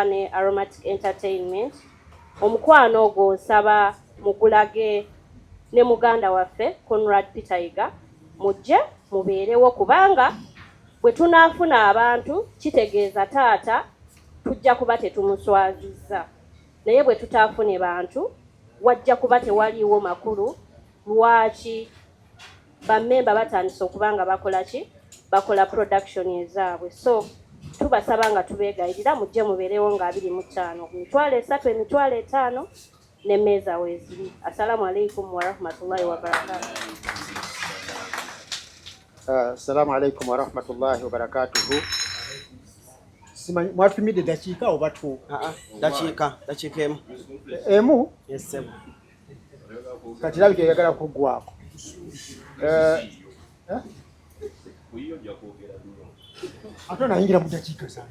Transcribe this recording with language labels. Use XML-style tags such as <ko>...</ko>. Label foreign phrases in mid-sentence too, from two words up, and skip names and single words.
<lg>ne Aromatic Entertainment, omukwano ogwo nsaba mugulage ne muganda waffe Conrad Peter mujje mubeerewo, kubanga bwe tunaafuna abantu kitegeeza taata tujja kuba tetumuswazizza, naye bwe tutaafune bantu wajja kuba tewaliiwo makulu lwaki bammemba batandise okubanga bakola ki, bakola production ezaabwe. So tubasaba nga tubeegayirira mujje mubeerewo nga 25 emitwalo 3 emitwalo 5 n'emmeeza weeziri.</lg> <ar>السلام عليكم ورحمة الله وبركاته. السلام عليكم ورحمة الله وبركاته.</ar> <lg>Simanyi mwatumidde dakiika oba tu? Dakiika emu. Emu? Yes, emu. Kati labika yagala kuggwako. Ate nayingira mu dakiika zange.</lg>